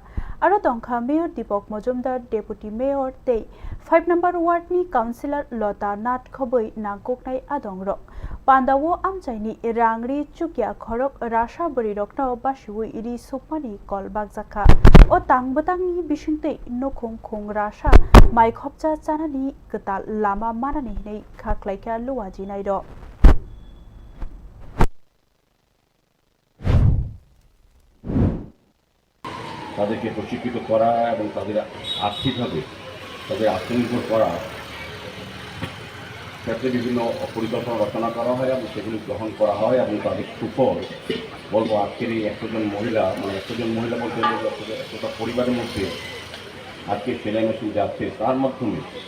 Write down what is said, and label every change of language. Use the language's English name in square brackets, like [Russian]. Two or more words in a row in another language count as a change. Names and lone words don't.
[Kok Borok] aro tongkha Mayor Deepak Majumdar Deputy Mayor tei 5 number ward ni Councillor Lota Nath khoboi nangkoknai adongrok pandawo amchaini rangri chukya khorok rasha burirokno basiwi iri shopani kol bagjakha o tangbutangi bisingtei nokhung khung rasha mai khopcha chanani ketal lama manani nei khaklaika luwaji nairo [Bangla] তাদেরকে প্রশিক্ষিত করা এবং তাদের আর্থিকভাবে তাদের আত্মনির্ভর করা ক্ষেত্রে বিভিন্ন পরিকল্পনা রচনা করা হয় এবং সেগুলি গ্রহণ করা হয় এবং তাদের সুফল বলবো আজকের এই 100 জন মহিলা বলতে 100টা পরিবারের মধ্যে আজকে সেলাই মেশিন যাচ্ছে তার মাধ্যমে